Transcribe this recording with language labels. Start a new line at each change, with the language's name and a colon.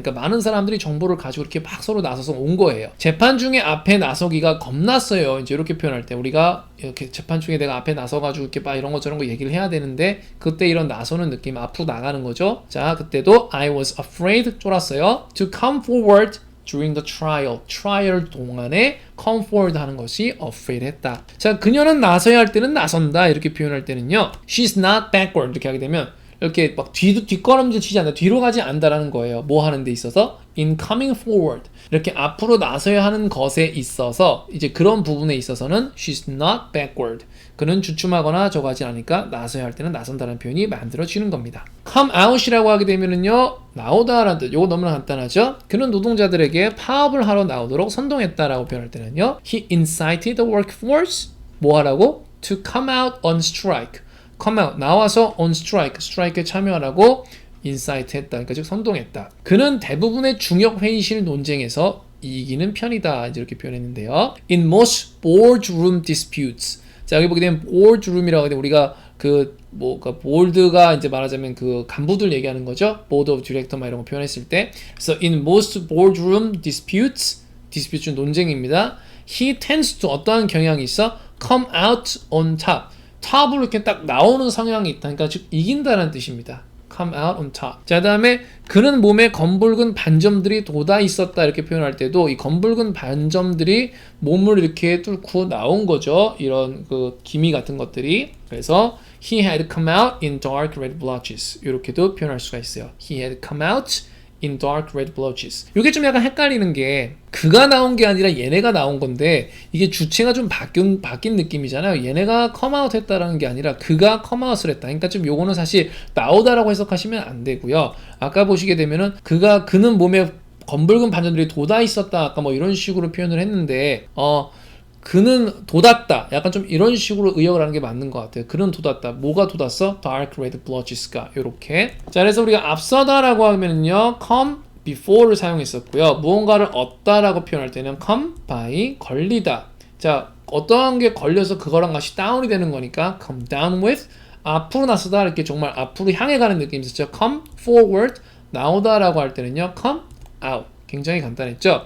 Korean: 그러니까 많은 사람들이 정보를 가지고 이렇게 막 서로 나서서 온 거예요. 재판 중에 앞에 나서기가 겁났어요. 이제 이렇게 표현할 때 우리가 이렇게 재판 중에 내가 앞에 나서가지고 이렇게 막 이런 거 저런 거 얘기를 해야 되는데 그때 이런 나서는 느낌 앞으로 나가는 거죠. 자, 그때도
English: I was afraid
Korean: 쫄았어요.
English: To come forward during the trial
Korean: 동안에
English: come forward
Korean: 하는 것이
English: afraid 했다.
Korean: 자, 그녀는 나서야 할 때는 나선다 이렇게 표현할 때는요,
English: she's not backward
Korean: 이렇게 하게 되면 이렇게 막 뒷걸음질 치지 않는다, 뒤로 가지 않는다라는 거예요. 뭐 하는 데 있어서? in coming forward 이렇게 앞으로 나서야 하는 것에 있어서 이제 그런 부분에 있어서는
English: she's not backward.
Korean: 그는 주춤하거나 저거 하지 않으니까 나서야 할 때는 나선다는 표현이 만들어지는 겁니다. come out이라고 하게 되면은요, 나오다라는 뜻. 요거 너무나 간단하죠? 그는 노동자들에게 파업을 하러 나오도록 선동했다라고 표현할 때는요,
English: he incited the workforce
Korean: 뭐 하라고?
English: to come out on strike. come out
Korean: 나와서
English: on strike, strike에 참여하라고 incite 했다.
Korean: 그러니까 즉 선동했다. 그는 대부분의 중역 회의실 논쟁에서 이기는 편이다. 이제 이렇게 표현했는데요.
English: In most boardroom disputes.
Korean: 자, 여기 보게 되면 boardroom이라고 하는데 우리가 그러니까 보드가 이제 말하자면 그 간부들 얘기하는 거죠. board of director 막 이런 거 표현했을 때. 그래서
English: in most boardroom disputes
Korean: 논쟁입니다.
English: He tends to
Korean: 어떠한 경향이 있어?
English: come out on top.
Korean: 탑으로 이렇게 딱 나오는 성향이 있다. 그러니까 즉 이긴다는 뜻입니다.
English: come out on top.
Korean: 자, 그다음에 그는 몸에 검붉은 반점들이 돋아 있었다 이렇게 표현할 때도 이 검붉은 반점들이 몸을 이렇게 뚫고 나온 거죠. 이런 그 기미 같은 것들이. 그래서
English: he had come out in dark red blotches.
Korean: 이렇게도 표현할 수가 있어요.
English: he had come out in dark red blotches.
Korean: 이게 좀 약간 헷갈리는 게 그가 나온 게 아니라 얘네가 나온 건데 이게 주체가 좀 바뀐 느낌이잖아요. 얘네가 come out 했다라는 게 아니라 그가 come out을 했다. 그러니까 좀 요거는 사실 나오다라고 해석하시면 안 되고요. 아까 보시게 되면은 그는 몸에 검붉은 반점들이 돋아 있었다. 아까 뭐 이런 식으로 표현을 했는데 그는 돋았다. 약간 좀 이런 식으로 의역을 하는 게 맞는 것 같아요. 그는 돋았다. 뭐가 돋았어?
English: Dark red blotches가
Korean: 이렇게. 자, 그래서 우리가 앞서다라고 하면은요, come before를 사용했었고요. 무언가를 얻다라고 표현할 때는 come by 걸리다. 자, 어떠한 게 걸려서 그거랑 같이 다운이 되는 거니까 come down with 앞으로 나서다 이렇게 정말 앞으로 향해 가는 느낌이 있었죠. come forward 나오다라고 할 때는요, come out. 굉장히 간단했죠.